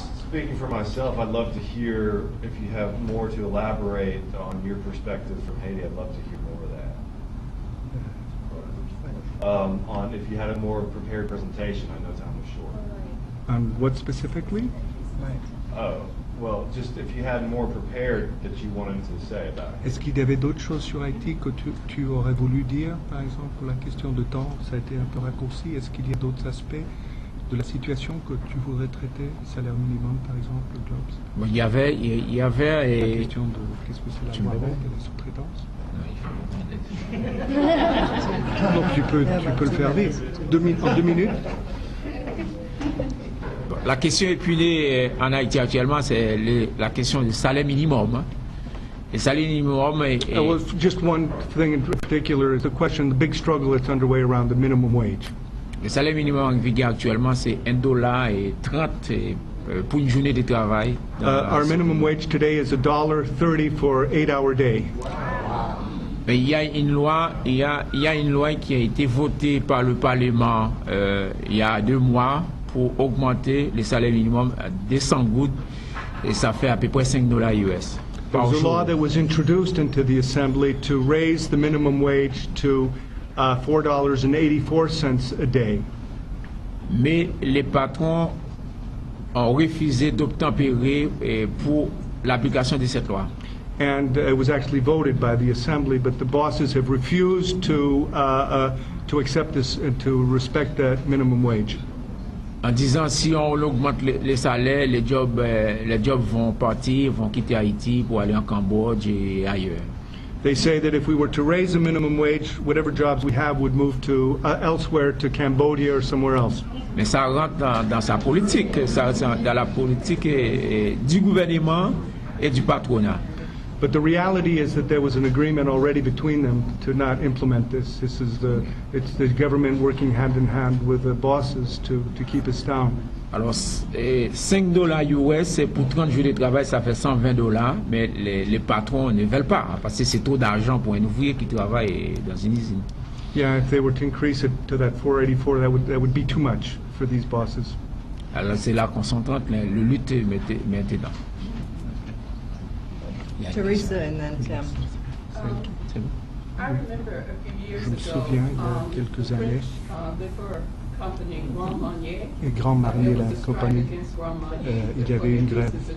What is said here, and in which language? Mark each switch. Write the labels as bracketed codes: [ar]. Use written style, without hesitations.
[en] Speaking for myself, I'd love to hear if you have more to elaborate on your perspective from Haiti. I'd love to hear more of that. On if you had a more prepared presentation, I know time was short. And what specifically? Oh, well, just if you had more prepared that you wanted to say about it. [fr] Est-ce qu'il y avait d'autres choses sur Haïti que tu aurais voulu dire? Par exemple, pour la question de temps, ça a été un peu raccourci. Est-ce qu'il y a d'autres aspects de la situation que tu voudrais traiter? Salaire minimum, par exemple, le jobs? Bon, il y avait La question de qu'est-ce que c'est la loi et la sous-traitance? Donc tu peux le faire vite. En 2 minutes. La question épinée en Haïti actuellement, c'est la question du salaire minimum. Hein. Le salaire minimum est... [en] Well, just one thing in particular is the question, the big struggle that's underway around the minimum wage. [fr] Le salaire minimum en vigueur actuellement, c'est $1.30 pour une journée de travail. [en] Our minimum wage today is $1.30 for an 8-hour day. [fr] Mais il y a une loi qui a été votée par le Parlement il y a 2 mois pour augmenter le salaire minimum à 200 gouttes et ça fait à peu près $5 US. [en] There was a law that was introduced into the Assembly to raise the minimum wage to $4.84 a day. [fr] Mais les patrons ont refusé d'obtempérer pour l'application de cette loi. [en] And it was actually voted by the Assembly, but the bosses have refused to accept this and to respect that minimum wage. [fr] En disant si on augmente les salaires, les jobs vont partir, vont quitter Haïti pour aller en Cambodge et ailleurs. [en] They say that if we were to raise the minimum wage, whatever jobs we have would move to elsewhere, to Cambodia or somewhere else. [fr] Mais ça rentre dans sa politique, dans la politique du gouvernement et du patronat. [en] But the reality is that there was an agreement already between them to not implement this. It's the government working hand in hand with the bosses to keep us down. [fr] Alors, $5 US pour 30 jours de travail, ça fait $120, mais les patrons ne veulent pas, parce que c'est trop d'argent pour un ouvrier qui travaille dans une usine. [en] Yeah, if they were to increase it to that 484, that would be too much for these bosses. [fr] Alors, c'est là qu'on s'entend, le lutte maintenant. [en] Teresa and then Tim. I remember a few years [fr] Je me [en] ago, [fr] souviens, il y a quelques années, [en] liquor company Grand Marnier, [fr] et Grand Marnier, la compagnie, il y avait une grève.